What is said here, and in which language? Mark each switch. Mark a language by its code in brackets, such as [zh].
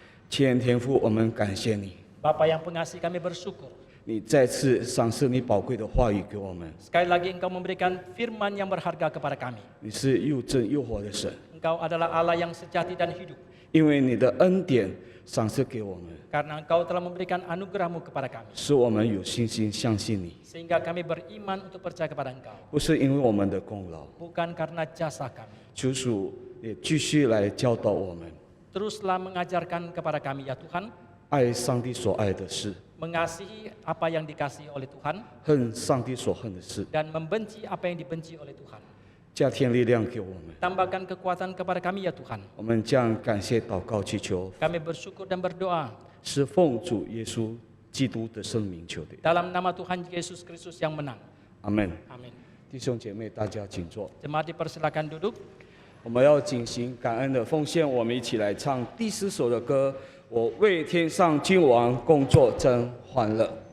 [zh] 亲爱的天父，我们感谢你， [id] Bapa yang pengasih, kami bersyukur. [zh] 你再次赏赐你宝贵的话语给我们。 [id] Sekali lagi Engkau memberikan firman yang berharga kepada kami. [zh] 你是又真又活的神， [id] Engkau adalah Allah yang sejati dan hidup. [zh] 因为你的恩典赏赐给我们， [id] karena Engkau telah memberikan anugerah-Mu kepada kami, [zh] 使我们有信心相信你， [id] sehingga kami beriman untuk percaya kepada Engkau, [zh] 不是因为我们的功劳。 [id] bukan karena jasa kami. [zh] 求主也继续来教导我们， [id] Teruslah mengajarkan kepada kami ya Tuhan, [zh] 爱上帝所爱的事， [id] mengasihi apa yang dikasihi oleh Tuhan, [zh] 恨上帝所恨的事， [id] dan membenci apa yang dibenci oleh Tuhan. [zh] 加添力量给我们。 [id] Tambahkan kekuatan kepada kami ya Tuhan. [zh] 我们将感谢祷告祈求， [id] Kami bersyukur dan berdoa [zh] 是奉主耶稣基督的圣名求的。 [id] dalam nama Tuhan Yesus Kristus yang menang. [zh] 阿门。 [id] Amin. [zh] 弟兄姐妹，大家请坐。 [id] Jemaat dipersilakan duduk. [zh] 我们要进行感恩的奉献，我们一起来唱第4首的歌。我为天上君王工作真欢乐。